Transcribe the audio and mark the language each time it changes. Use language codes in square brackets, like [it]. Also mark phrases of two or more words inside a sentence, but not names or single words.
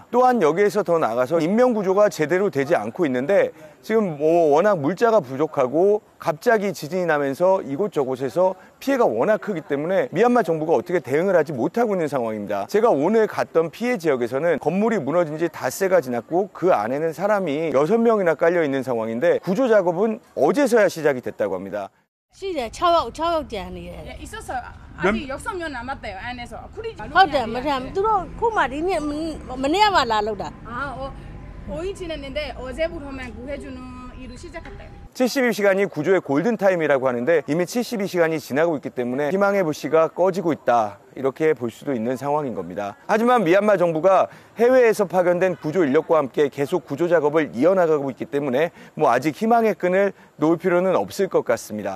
[ko] 또한 여기에서 더 나아가서 인명구조가 제대로 되지 않고 있는데 지금 워낙 물자가 부족하고 갑자기 지진이 나면서 이곳저곳에서 피해가 워낙 크기 때문에 미얀마 정부가 어떻게 대응을 하지 못하고 있는 상황입니다. 제가 오늘 갔던 피해 지역에서는 건물이 무너진 지 닷새가 지났고 그 안에는 사람이 6명이나 깔려 있는 상황인데 구조 작업은 어제서야 시작이 됐다고 합니다. 시대 6억 잔이에요. 있었어요. 아직 6명 남았대요. 안에서. [my] ဟုတ်တယ်မထမ်းသူတို့ခုမှဒီနေ့မနေ့ကမှလာလောက်တာ [ko] 5일 지났는데 어제부터만 구해주는 일을 시작했대요. 72시간이 구조의 골든타임이라고 하는데 이미 72시간이 지나고 있기 때문에 희망의 불씨가 꺼지고 있다 이렇게 볼 수도 있는 상황인 겁니다. 하지만 미얀마 정부가 해외에서 파견된 구조 인력과 함께 계속 구조 작업을 이어나가고 있기 때문에 아직 희망의 끈을 놓을 필요는 없을 것 같습니다.